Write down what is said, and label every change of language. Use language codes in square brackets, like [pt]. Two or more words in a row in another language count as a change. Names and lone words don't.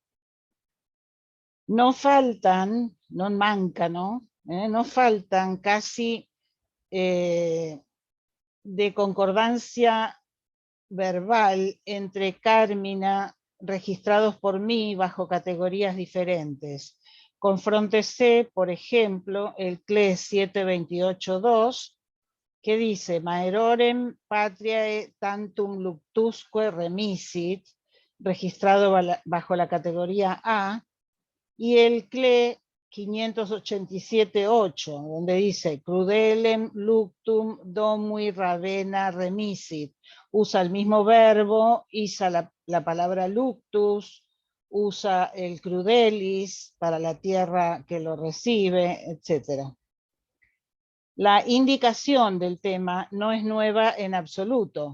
[es] No faltan, [it] no mancano, [es] no faltan casi de concordancia verbal entre cármina registrados por mí bajo categorías diferentes. Confróntese, por ejemplo, el CLE 728.2, que dice [la] Maerorem patriae tantum luctusque remisit, [es] registrado bajo la categoría A, y el CLE 587.8, donde dice [la] Crudelem luctum domui ravena remisit. [es] Usa el mismo verbo, usa la palabra luctus, usa el crudelis para la tierra que lo recibe, etc. La indicación del tema no es nueva en absoluto.